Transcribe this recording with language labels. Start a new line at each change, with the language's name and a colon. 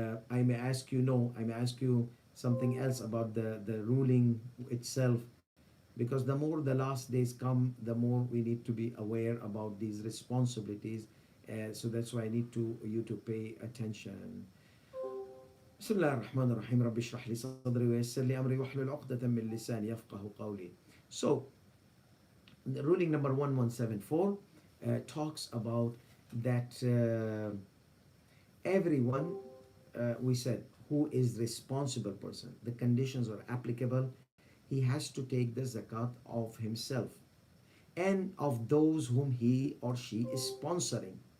English: I may ask you, no, I may ask you something else about the ruling itself, because the more the last days come, the more we need to be aware about these responsibilities. So that's why I need you to pay attention.
Arabic: بسم الله الرحمن الرحيم رب اشرح لي صدري ويسر لي أمري واحلل عقدة من لساني يفقه قولي.
English: So the ruling number 1174 talks about that everyone, we said, who is responsible person, the conditions are applicable. He has to take the zakat of himself and of those whom he or she is sponsoring.